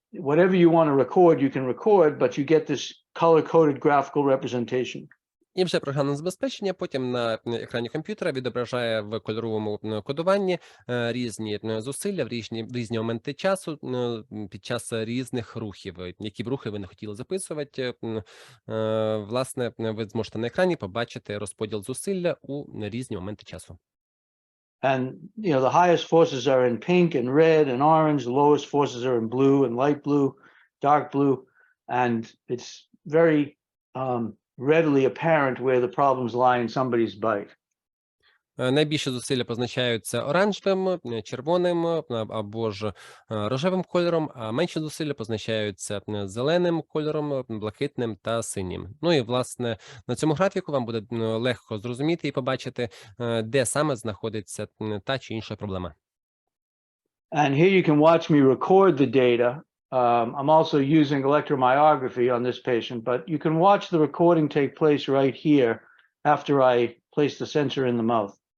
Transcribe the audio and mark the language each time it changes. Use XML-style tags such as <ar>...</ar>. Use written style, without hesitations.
<en>Whatever you want to record, you can record, but you get this color-coded graphical representation.</en> <uk>І вже програмне забезпечення потім на екрані комп'ютера відображає в кольоровому кодуванні різні зусилля в різні моменти часу під час різних рухів. Які б рухи ви не хотіли записувати, власне, ви зможете на екрані побачити розподіл зусилля у різні моменти часу.</uk> <en>And the highest forces are in pink and red and orange. The lowest forces are in blue and light blue, dark blue, and it's very readily apparent where the problems lie in somebody's bite.</en> <uk>Найбільше зусилля позначаються оранжевим, червоним або ж рожевим кольором, а менші зусилля позначаються зеленим кольором, блакитним та синім. Ну і, власне, на цьому графіку вам буде легко зрозуміти і побачити, де саме знаходиться та чи інша проблема.</uk> <en>And here you can watch me record the data. I'm also using electromyography on this patient, but you can watch the recording take place right here after I place the sensor in the mouth.</en>